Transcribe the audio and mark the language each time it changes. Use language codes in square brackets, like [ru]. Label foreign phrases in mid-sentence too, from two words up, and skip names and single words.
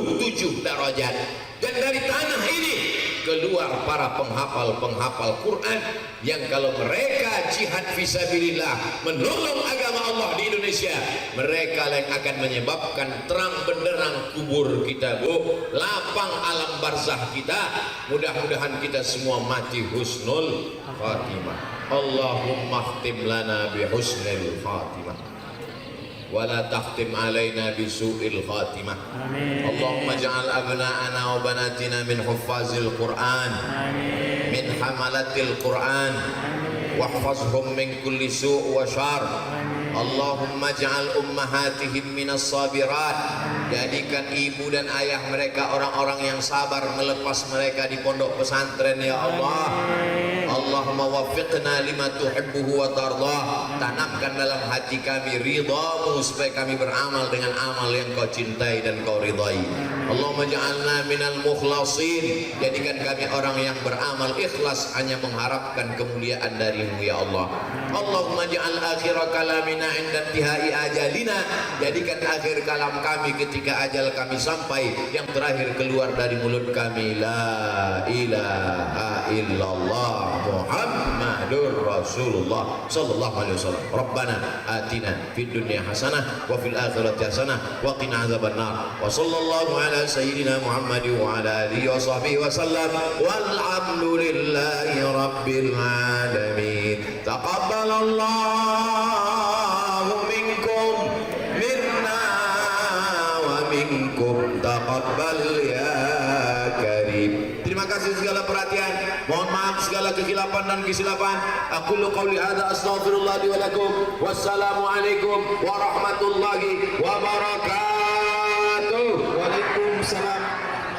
[id] Dan dari tanah ini keluar para penghafal Quran yang kalau mereka [ar] جهاد في سبيل الله [id] menolong agama Allah di Indonesia, mereka yang akan menyebabkan terang benderang kubur kita, Bu, lapang alam barzah kita. Mudah-mudahan kita semua mati [ar] حسن الخاتمة. اللهم اختم لنا بحسن الخاتمة ولا تختم علينا بسوء الخاتمة. اللهم اجعل أبناءنا وبناتنا من حفاظ القرآن من حملة القرآن واحفظهم من كل سوء وشر. اللهم اجعل أمهاتهم من الصابرات, [id] jadikan ibu dan ayah mereka orang-orang yang sabar melepas mereka di pondok pesantren [ar] يا الله. اللهم وفقنا لما تحبه وترضاه, [id] tanamkan dalam hati kami ridhamu supaya kami beramal dengan amal yang kau cintai dan kau ridhai. [ar] اللهم اجعلنا من المخلصين, [id] jadikan kami orang yang beramal ikhlas hanya mengharapkan kemuliaan darimu [ar] يا الله. اللهم اجعل آخر كلامنا عند انتهاء أجلنا, [id] jadikan akhir kalam kami ketika ajal kami sampai, yang terakhir keluar dari mulut kami [ar] لا إله إلا الله محمد رسول الله صلى الله عليه وسلم. ربنا آتنا في الدنيا حسنة وفي الآخرة حسنة وقنا عذاب النار. وصلى الله على سيدنا محمد وعلى آله وصحبه وسلم. والحمد لله رب العالمين. تقبل الله منكم منا ومنكم تقبل يا كريم. [id] Terima kasih segala perhatian. Mohon maaf segala kekhilafan dan kesilapan. [ar] أقول قولي هذا أستغفر الله لي ولكم والسلام عليكم ورحمة الله وبركاته. Waalaikumsalam